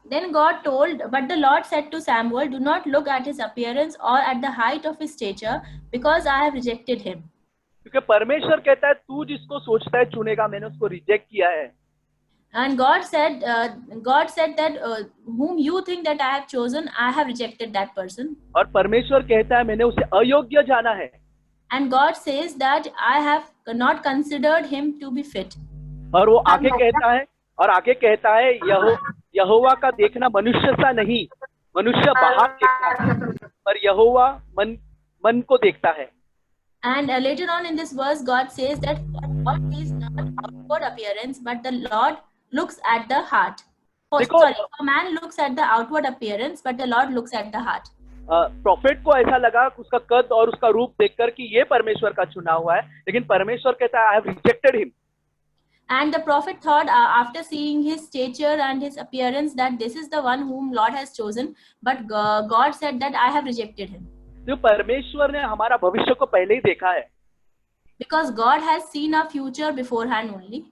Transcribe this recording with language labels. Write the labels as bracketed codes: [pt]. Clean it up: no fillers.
[en] Then God told, but the Lord said to Samuel, do not look at his appearance or at the height of his stature, because I have rejected him. [hi] क्योंकि परमेश्वर कहता है तू जिसको सोचता है चुनेगा, मैंने उसको रिजेक्ट किया है। [en] And God said that whom you think that I have chosen, I have rejected that person. [hi] और परमेश्वर कहता है मैंने उसे अयोग्य जाना है। [en] And God says that I have not considered him to be fit. [hi] और वो आगे कहता है यहोवा का देखना मनुष्य सा नहीं, मनुष्य बाहर देखता है, पर यहोवा मन को देखता है। [en] And later on in this verse, God says that God is not outward appearance, but the Lord looks at the heart. Oh, sorry, a man looks at the outward appearance, but the Lord looks at the heart. [hi] Profit को ऐसा लगा उसका कद और उसका रूप देखकर कि ये परमेश्वर का चुना हुआ है, लेकिन परमेश्वर कहता है [en] I have rejected him. And the prophet thought after seeing his stature and his appearance that this is the one whom Lord has chosen, but God said that I have rejected him. [hi] तो परमेश्वर ने हमारा भविष्य को पहले ही देखा है। [en] because God has seen our future beforehand only.